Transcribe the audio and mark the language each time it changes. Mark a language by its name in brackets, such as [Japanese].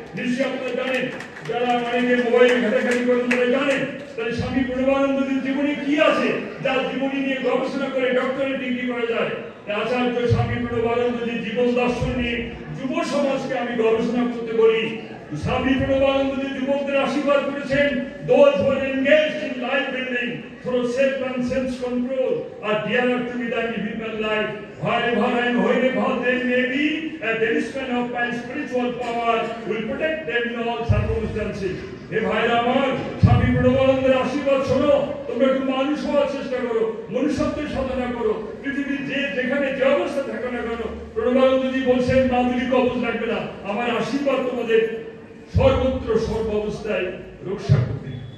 [Bangla] নিশ্চয়ই আপনারা জানেন, যারা অনেকে মোবাইলে ঘাটাঘাটি করেন তারা জানেন। তাহলে স্বামী প্রণবানন্দজির জীবনে কি আছে যার জীবনী নিয়ে গবেষণা করে ডক্টরেট ডিগ্রি করা যায়? আচার্য স্বামী প্রণবানন্দজির জীবন দর্শন নিয়ে যুব সমাজকে আমি গবেষণা করতে বলি। স্বামী প্রণবানন্দজি যুবকদের আশীর্বাদ করেছেন, [English] those who are engaged in life building through self and sense control are dearer to me than human life. Wherever and wherever they may be, a talisman of my spiritual power will protect them in all circumstances. [Bangla] হে ভাইরা আমার, স্বামী প্রণবানন্দের আশীর্বাদ শোনো। তোমরা একটু মানুষ হওয়ার চেষ্টা করো, মনুষ্যত্বের সাধনা করো। পৃথিবীর যেখানে যে অবস্থা থাকো না কেন, প্রণবানন্দজি বলছেন মাধুরী কবজ লাগবে না, আমার আশীর্বাদ তোমাদের সর্বত্র সর্ব অবস্থায় রক্ষা করবে।